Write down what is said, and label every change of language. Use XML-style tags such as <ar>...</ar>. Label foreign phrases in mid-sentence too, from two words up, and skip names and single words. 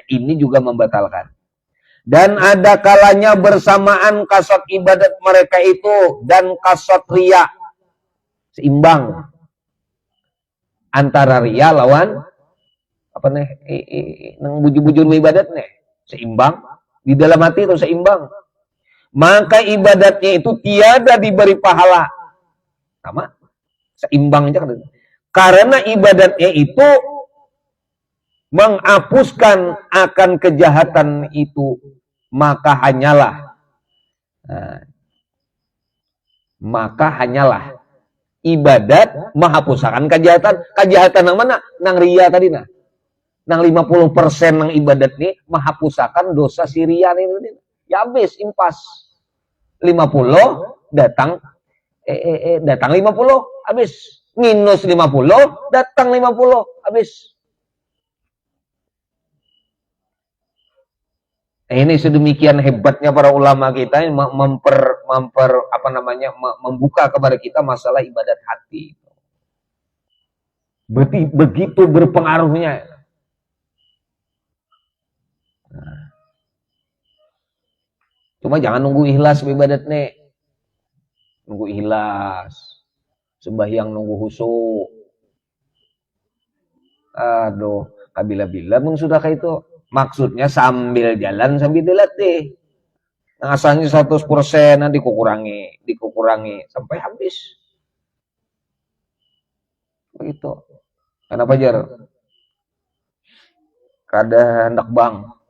<id>Ini juga membatalkan. Dan ada kalanya bersamaan kasat ibadat mereka itu dan kasat ria seimbang.</id> <bjn>Antara ria lawan apa nih nang bujur-bujur ibadat nih</bjn> <id>seimbang di dalam hati itu seimbang, maka ibadatnya itu tiada diberi pahala sama seimbang aja karena ibadatnya itu menghapuskan akan kejahatan itu, maka hanyalah ibadat menghapuskan kejahatan. Kejahatan yang mana?</id> <bjn>Nang ria tadi nah. Nang 50% nang ibadat nih menghapuskan dosa si ria nih.</bjn> <id>Ya habis impas. 50 datang datang 50 habis. Minus 50 datang 50 habis. Ini sedemikian hebatnya para ulama kita yang membuka kepada kita masalah ibadat hati. Begitu berpengaruhnya. Nah. Cuma jangan nunggu ikhlas ibadat nih. Nunggu ikhlas. Sembahyang nunggu khusyuk. Aduh,</id> <bjn>kabila-bila pun sudah kayak itu.</bjn> <id>Maksudnya sambil jalan sambil dilatih. Nah, asalnya 100% dikurangi sampai habis. Begitu. Kenapa Jar?</id> <bjn>Kada hendak bang.</bjn>